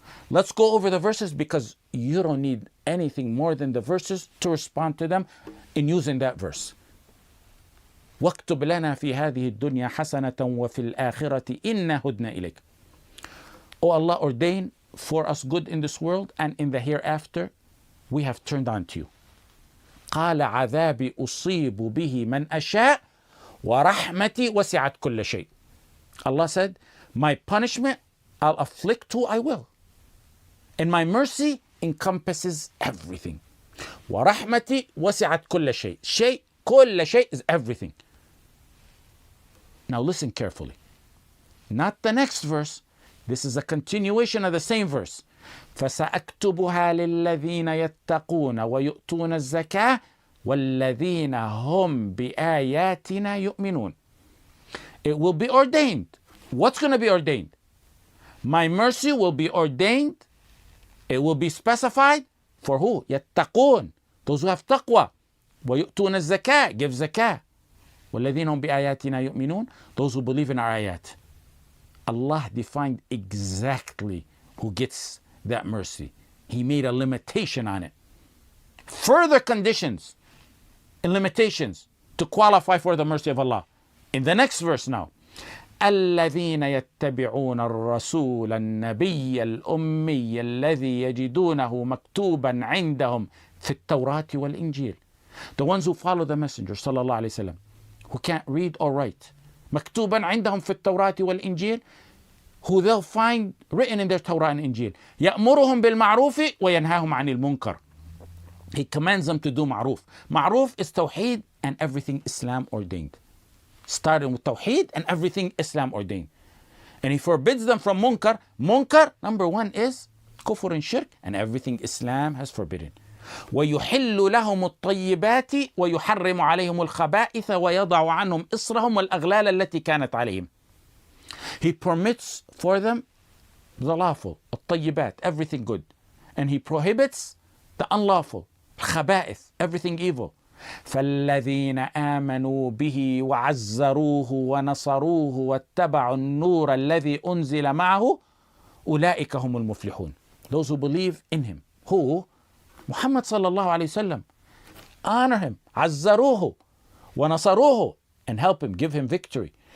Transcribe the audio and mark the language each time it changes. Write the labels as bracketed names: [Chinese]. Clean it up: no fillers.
[English] Let's go over the verses because you don't need anything more than the verses to respond to them in using that verse. [Arabic] وَاكْتُبْ لَنَا فِي هَذِهِ الدُّنْيَا حَسَنَةً وَفِي الْآخِرَةِ إِنَّا هُدْنَا إِلَيْكَ. [English] O Allah, ordain for us good in this world, and in the hereafter we have turned on to you. [Arabic] قال عذابي أصيب به من أشاء ورحمتي وسعت كل شيء. [English] Allah said, my punishment I'll afflict who I will, and my mercy encompasses everything. [Arabic] ورحمتي وسعت كل شيء. شيء, كل شيء [English] is everything. Now listen carefully. Not the next verse. This is a continuation of the same verse. [Arabic] فسأكتبها للذين يتقون ويؤتون الزكاة والذين هم بآياتنا يؤمنون. [English] It will be ordained. What's going to be ordained? My mercy will be ordained. It will be specified for who? يتقون. Those who have taqwa. [Arabic] ويؤتون الزكاة. [English] Give zakah. [Arabic] والذين هم بآياتنا يؤمنون. [English] Those who believe in our ayat. Allah defined exactly who gets that mercy. He made a limitation on it. Further conditions and limitations to qualify for the mercy of Allah. In the next verse now. [Arabic] الذين يتبعون الرسول النبي الأمي الذي يجدونه مكتوبا عندهم في التوراة والإنجيل. [English] The ones who follow the messenger [Arabic] صلى الله عليه وسلم, [English] who can't read or write. [Arabic] مكتوبا عندهم في التوراة والإنجيل, [English] who they'll find written in their Torah and Injil. [Arabic] يأمرهم بالمعروف وينهاهم عن المنكر. [English] He commands them to do ma'ruf. Ma'ruf is tawheed and everything Islam ordained. Starting with tawheed and everything Islam ordained. And he forbids them from munkar. Munkar, number one, is kufr and shirk, and everything Islam has forbidden. [Arabic] ويحل لهم الطيبات ويحرم عليهم الخبائث ويضع عنهم إصرهم والأغلال التي كانت عليهم. [English] He permits for them the lawful, الطيبات, everything good. And he prohibits the unlawful, الخبائث, everything evil. [Arabic] فالذين آمنوا به وعزروه ونصروه واتبعوا النور الذي أنزل معه أولئك هم المفلحون. [English] Those who believe in him. Who? Muhammad sallallahu alayhi wasallam. Honor him. [Arabic] عزروه ونصروه, [English] and help him, give him victory.